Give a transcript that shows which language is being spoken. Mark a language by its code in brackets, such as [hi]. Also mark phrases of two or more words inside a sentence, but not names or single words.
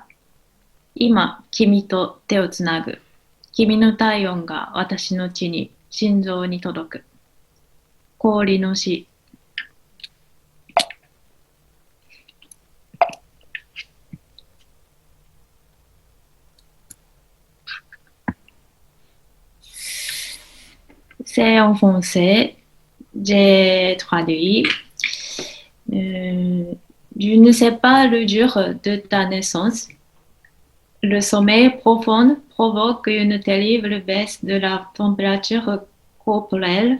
[ja] 今、君と手をつなぐ。君の体温が私の血に、心臓に届く。氷の死。 [fr] C'est en français. J'ai traduit. Je ne sais pas le jour de ta naissance. Le sommeil profond provoque une terrible baisse de la température corporelle.